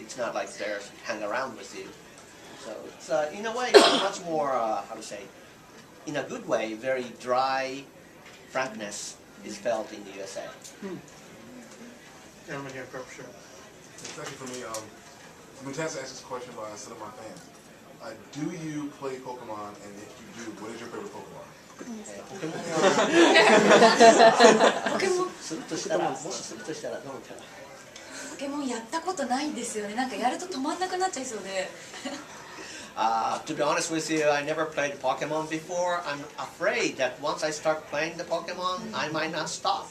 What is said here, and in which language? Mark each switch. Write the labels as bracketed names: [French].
[English] It's not like they're hang around with you. So it's in a way it's much more how to say, in a good way, very dry frankness is felt in the USA. Gentleman here, purple shirt. Second for me, I've been asked this question by some of my fans. Do you play Pokemon, and if you do, what is your favorite Pokemon? [Japanese] ポケモンするとしたら、もしするとしたらどのキャラ？ポケモンやったことないんですよね。なんかやると止まんなくなっちゃいそうで。 [English] To be honest with you, I never played Pokemon before. I'm afraid that once I start playing the Pokemon, I might not stop.